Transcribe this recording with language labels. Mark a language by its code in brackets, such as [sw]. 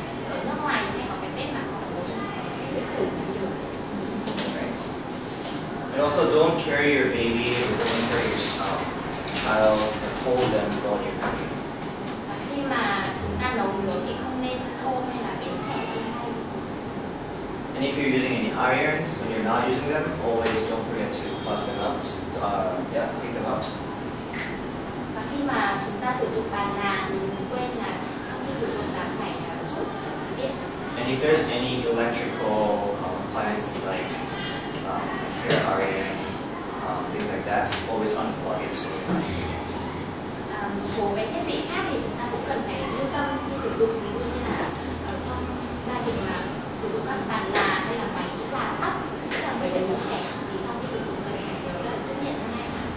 [vi] Ở nước ngoài thì hay có cái bếp mà có bốn cái bếp tử nhiều. [en] Right. And also don't carry your baby or don't carry your child and hold them while you're cooking. [vi] Và khi mà chúng ta nấu nướng thì không nên ôm hay là bế trẻ trên tay. [en] And if you're using any irons, when you're not using them, always don't forget to plug them out. Take them out. [vi] Và khi mà chúng ta sử dụng bàn là thì đừng quên là sau khi sử dụng là phải rút điện. [en] And if there's any electrical appliances like hair iron, things like that, always unplug it so you're not using it. [vi] Một số cái thiết bị khác thì chúng ta cũng cần phải lưu tâm khi sử dụng, ví dụ như là ở trong gia đình mà sử dụng các bàn là hay là máy là tóc, tức là mấy cái đứa trẻ thì sau khi sử dụng cần phải nhớ là rút điện ra ngay.